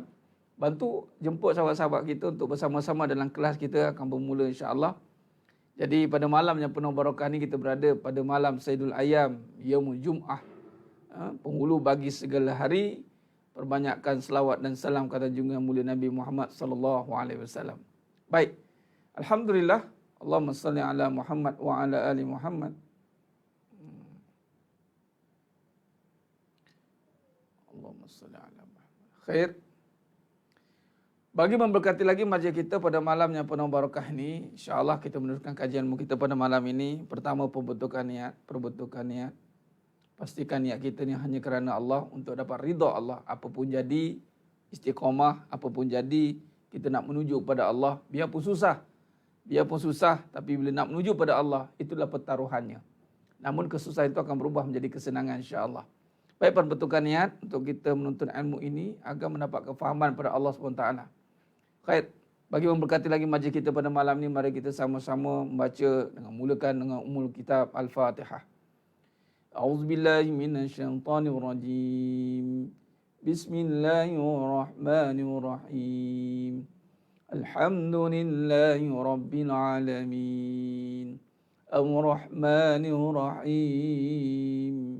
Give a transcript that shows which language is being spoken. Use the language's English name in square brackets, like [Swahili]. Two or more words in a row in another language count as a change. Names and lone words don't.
[Malay] Bantu jemput sahabat-sahabat kita untuk bersama-sama dalam kelas kita akan bermula insya-Allah. Jadi pada malam yang penuh barakah ni kita berada pada malam [Arabic] سيد الأيام، يوم الجمعة, [Malay] penghulu bagi segala hari. Perbanyakkan selawat dan salam kata junjungan mulia Nabi Muhammad [Arabic] صلى الله عليه وسلم. [Malay] Baik. [Arabic] الحمد لله، اللهم صل على محمد وعلى آل محمد. اللهم صل على محمد. [Malay] Khair. Bagi memberkati lagi majlis kita pada malam yang penuh barakah ini, insya-Allah kita meneruskan kajian kita pada malam ini. Pertama, perbentukan niat. Pastikan niat kita ni hanya kerana Allah, untuk dapat ridha Allah. Apapun jadi, istiqamah, apapun jadi, kita nak menuju kepada Allah, biarpun susah, tapi bila nak menuju pada Allah, itulah pertaruhannya. Namun kesusahan itu akan berubah menjadi kesenangan, insya-Allah. Baik, perbetulkan niat untuk kita menuntut ilmu ini agar mendapat kefahaman pada Allah SWT. Khair. Bagi memberkati lagi majlis kita pada malam ini, mari kita sama-sama membaca mulakan dengan Ummul Kitab Al-Fatihah. [Arabic] أعوذ بالله من الشيطان الرجيم. بسم الله الرحمن الرحيم. الحمد لله رب العالمين. الرحمن الرحيم.